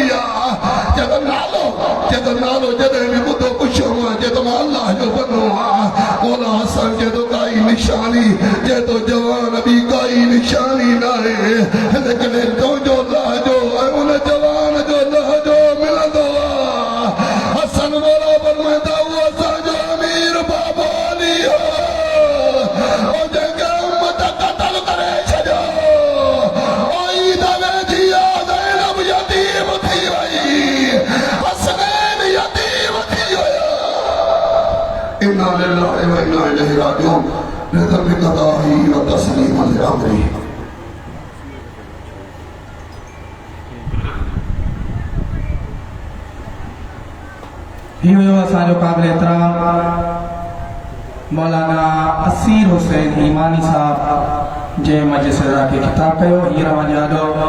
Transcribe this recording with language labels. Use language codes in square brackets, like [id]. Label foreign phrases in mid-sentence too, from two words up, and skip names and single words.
[sd] आहे चए तो नालो जॾहिं बि ॿुधो पुछो मां चए तो मां अल्लाह जो बनो आहियां मौला हसन चए तो काई निशानी चए तो जवान बि काई निशानी न आहे लेकिन तुंहिंजो लहजो ऐं उन जवान जो लहजो मिलंदो आहे हसन मौला फरमाईंदा उहो असांजो अमीर बाबा अली हो जंहिंखे उम्मत क़त्ल करे छॾियो ओ ईद वेठी आहे ज़ैनब यतीम थी वई हसनैन यतीम थी वियो [ar] إنا لله وإنا إليه راجعون رزق قضاه وتسليم لأمري [sd] ही हुयो असांजो क़ाबिल एतिराम मौलाना असीर हुसैन ईमानी साहब जे मजलिस खे ख़िताब कयो हींअर वञा थो